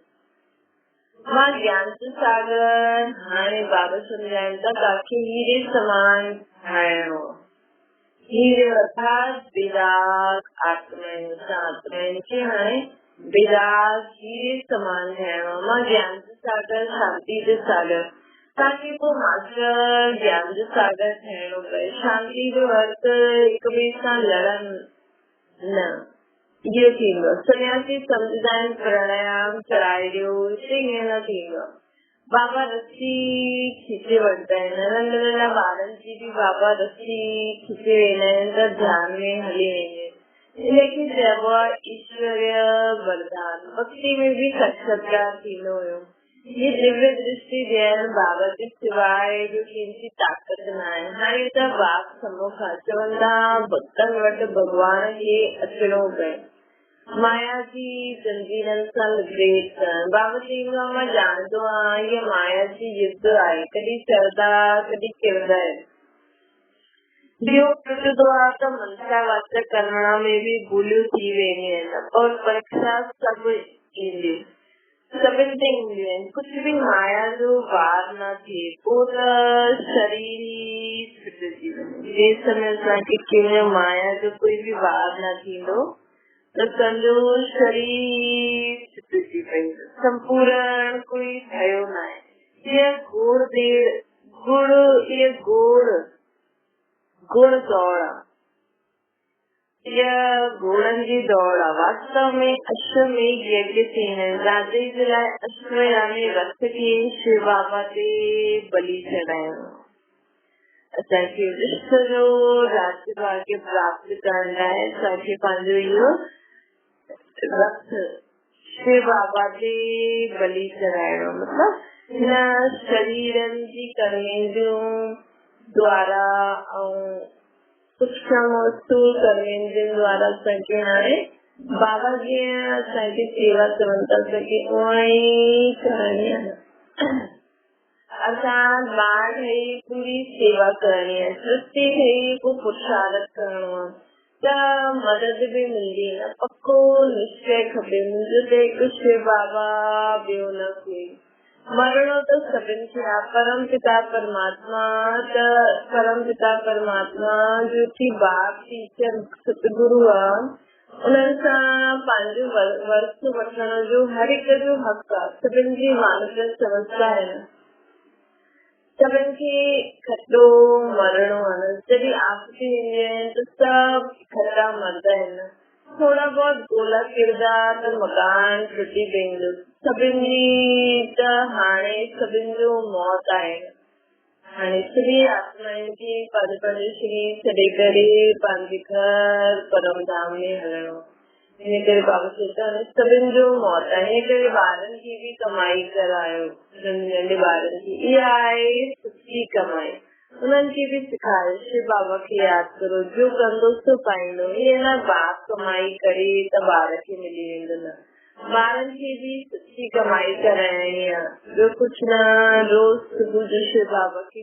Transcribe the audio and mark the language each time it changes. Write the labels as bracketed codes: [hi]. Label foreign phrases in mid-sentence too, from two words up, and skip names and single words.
[sd] मां ज्ञान सागर हाणे बाबा समझाएं ताकि हीरे समान ठाहिणो हीरे अर्थात विराग आत्मा के हाणे विराग हीरे समान ठाहिणो मां ज्ञान सागर शांति जो सागर ताकि वो मात्र ज्ञान जो सागर ठहरो पए शांति जो अर्थ एक ॿिए सां लड़न न इहो थींदो सन्यासी सम्झदाइन प्राणायाम कराए ॾियो ईअं न थींदो बाबा रस्सी खीचे वठंदा आहिनि नंढा नंढा ॿारनि जी बि बाबा रस्सी खीचे वेंदा आहिनि त ध्यान में हली वेंदा आहिनि इनखे चइबो आहे ईश्वरीय वरदान भक्ति में भी साक्षात्कार थींदो हुयो ये दिव्य दृष्टि ॾियण बाबा जे सिवाइ जो कंहिंजी ताक़त न आहे हाणे त बाप सम्मुख अचनि था भक्तनि वटि भॻवान खे अचिणो पए माया जी जंजीरनि सां लिबरेट करणु बाबा चईंदो आहे मां ॼाणंदो आहियां इहा माया जी युद्ध आहे कॾहिं चढ़ंदा कॾहिं किरंदा आहिनि ॿियो टुटंदो आहे त मनसा वाचा करण में बि भूलियूं थी वेंदियूं आहिनि और परीक्षा सभु ईंदी सभिनि ते ईंदियूं आहिनि कुझु बि माया जो वार न थिए पोइ त शरीर ई छुटिजी वञे जे समय असांखे कंहिं माया जो कोई बि वार न थींदो त संजो शरीर छुटिजी पईंदो संपूर्ण कोई ठहियो न आहे इहा गुण दौड़ आहे इहा घोड़नि जी दौड़ आहे वास्तव में अश्वमेध यज्ञ थींदा आहिनि राधे जे लाइ अश्वयानी रथ खे शिव बाबा ते बलि चढ़ाइणो असांखे विश्व जो राज्य भाग्य प्राप्त करण लाइ असांखे पंहिंजो इहो रथ शिव बाबा ते बलि चढ़ाइणो मतलब हिन शरीरनि जी कर्मेंद्रियूं द्वारा ऐं सूक्ष्म स्थूल कर्मेंद्रियुनि द्वारा असांखे हाणे बाबा जीअं असांखे सेवा करण था सघे उहा ई करणी आहे असां ॿार ठही पूरी सेवा करणी आहे सृष्टि ठही पोइ पुरुषार्थ करणो आहे त मदद बि मिलंदी न पक्को निश्चय खपे मुंहिंजो त हिकु शिव बाबा ॿियो न कोई मरणो त सभिनि खे आहे परम पिता परमात्मा जो की बाप टीचर सतगुरु आहे उन्हनि सां पंहिंजो वर्त वठण जो हर हिक जो हक़ आहे सभिनि जी मानसिक समस्या आहे सभिनि खे खटो मरणो आहे जॾहिं आपसी ईंदी आहिनि त सभु खटा मरदा आहिनि थोड़ा बहुत गोला किरदा त मकान टुटी पवंदो सभिनि जी त हाणे सभिनि जो मौत आहे हाणे सॼी आत्माउनि खे पंहिंजो शरीर छॾे करे पंहिंजे घर परम धाम में हलणो इन करे बाबा चवंदा आहिनि सभिनि जो मौत आहे इन करे ॿारनि खे बि कमाई करायो नंढे ॿारनि खे इहा आहे सुठी कमाई उन्हनि खे बि सिखायो शिव बाबा खे यादि करो जो कंदो सो पाईंदो ईअं न बाप कमाई करे त ॿार खे मिली वेंदो न ॿारनि खे बि सुठी कमाई कराइणी आहे ॿियो कुझु न रोज़ सुबुह जो शिव बाबा खे